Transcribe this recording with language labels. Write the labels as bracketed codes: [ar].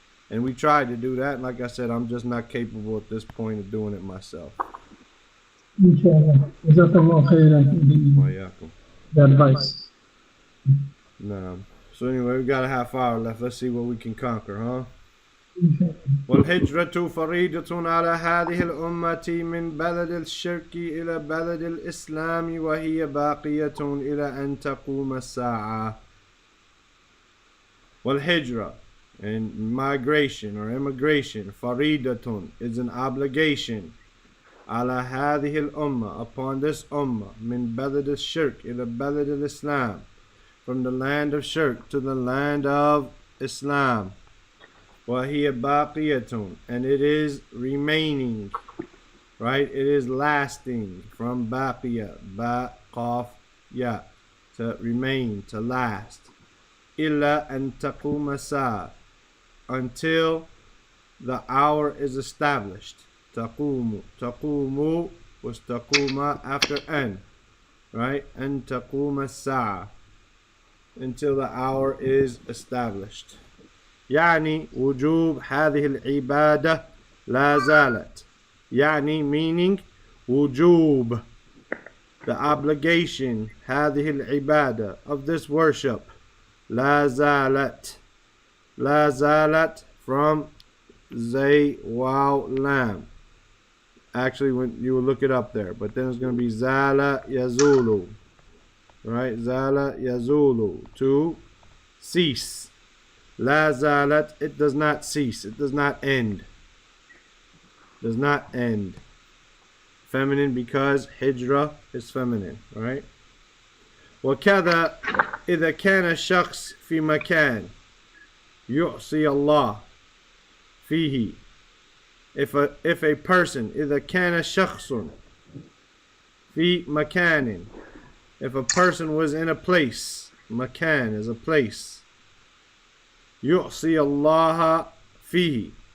[en] And we tried to do that. And like I said, I'm just not capable at this point of doing it myself. Inshallah. Jazakallah khairan. The advice. Nah. So anyway, we got a half hour left. Let's see what we can conquer, huh? [ar] والهجرة فريضة على هذه الأمة من بلد الشرك إلى بلد الإسلام وهي باقية إلى أن تقوم الساعة. والهجرة, [en] and migration or immigration, [ar] فريضة [en] is an obligation, [ar] على هذه الأمة, [en] upon this ummah, [ar] من بلد الشرك إلى بلد الإسلام, [en] from the land of shirk to the land of Islam. [ar] وَهِيَ بَاقِيَةٌ, [en] and it is remaining, right? It is lasting, from baqiya, ba, qaf, ya, to remain, to last. [ar] إِلَّا أَن تَقُومَ السَّاعَةُ, [en] until the hour is established. [ar] تَقُومُ, تَقُومُ [en] was [ar] تَقُومَ [en] after an, right? [ar] أَن تَقُومَ السَّاعَةُ, [en] until the hour is established. [ar] يعني وجوب هذه العبادة لا زالت. يعني [en] meaning [ar] وجوب, [en] the obligation, [ar] هذه العبادة, [en] of this worship, [ar] لا زالت. لا زالت [en] from zay, waw, lam. Actually, when you will look it up there, but then it's going to be zala yazulu, right? Zala yazulu, to cease. La zalat, it does not cease, it does not end. Does not end. Feminine because hijrah is feminine, right? [ar] وكذا إذا كان الشخص في مكان يعصي الله فيه. [en] If a person, [ar] إذا كان شخص في مكان, [en] if a person was in a place, makan is a place, [ar] يعصي الله فيه.